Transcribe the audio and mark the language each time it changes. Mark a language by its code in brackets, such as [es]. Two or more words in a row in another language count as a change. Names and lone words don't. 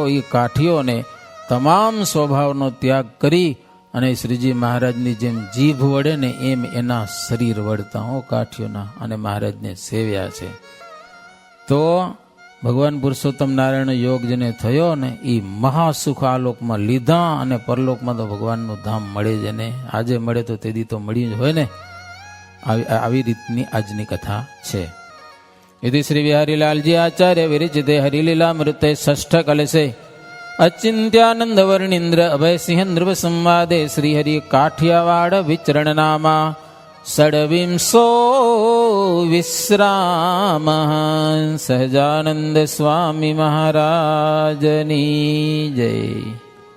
[gu] એ કાઠીઓને તમામ સ્વભાવનો ત્યાગ કરી અને શ્રીજી મહારાજની જેમ જીભ વડે ને એમ એના શરીર વળતા હો કાઠીઓના, અને મહારાજને સેવ્યા છે. તો ભગવાન પુરુષોત્તમ નારાયણ યોગ જેને થયો ને એ મહાસુખ આ લોકમાં લીધા, અને પરલોકમાં તો ભગવાનનું ધામ મળે જ ને. આજે મળે તો તે દી તો મળ્યું જ હોય ને. આવી રીતની આજની કથા છે. [sa] यदि श्री बिहारीलालजी आचार्य विरचिते हरिलीला मृते षष्ठ कलशे अचिंत्यानंद वर्णींद्र अभय सिंह नृप संवादे श्रीहरि काठियावाड़ विचरण नामा षड्विंशो विश्राम [gu] સહજાનંદ સ્વામી મહારાજની જય।